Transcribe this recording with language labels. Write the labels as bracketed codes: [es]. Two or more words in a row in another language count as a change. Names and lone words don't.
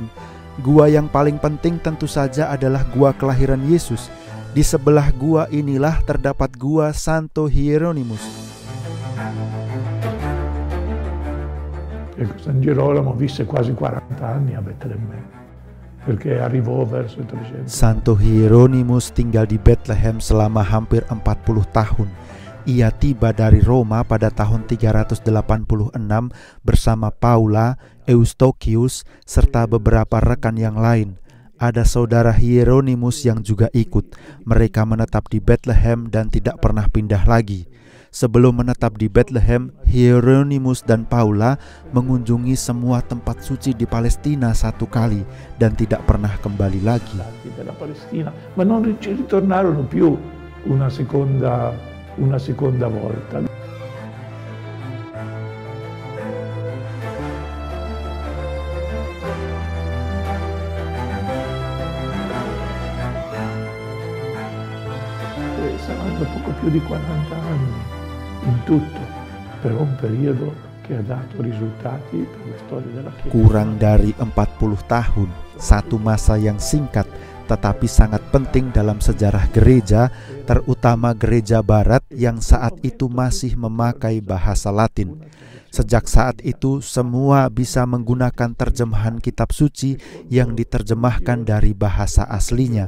[id] Gua yang paling penting tentu saja adalah Gua Kelahiran Yesus. Di sebelah gua inilah terdapat Gua Santo Hieronymus. [it] San Girolamo visse quasi 40 anni a Betlemme, perché arrivò verso il 300. [id] Santo Hieronymus tinggal di Bethlehem selama hampir 40 tahun. Ia tiba dari Roma pada tahun 386 bersama Paula, Eustochius, serta beberapa rekan yang lain. Ada saudara Hieronymus yang juga ikut. Mereka menetap di Bethlehem dan tidak pernah pindah lagi. Sebelum menetap di Bethlehem, Hieronymus dan Paula mengunjungi semua tempat suci di Palestina satu kali dan tidak pernah kembali lagi. [it] Ma non ritornarono più una seconda volta. Saranno poco più di 40 anni in tutto, però un periodo che ha dato risultati per la storia della Chiesa. [id] Kurang dari 40 tahun, satu masa yang singkat tetapi sangat penting dalam sejarah gereja, terutama gereja barat yang saat itu masih memakai bahasa Latin. Sejak saat itu, semua bisa menggunakan terjemahan kitab suci yang diterjemahkan dari bahasa aslinya.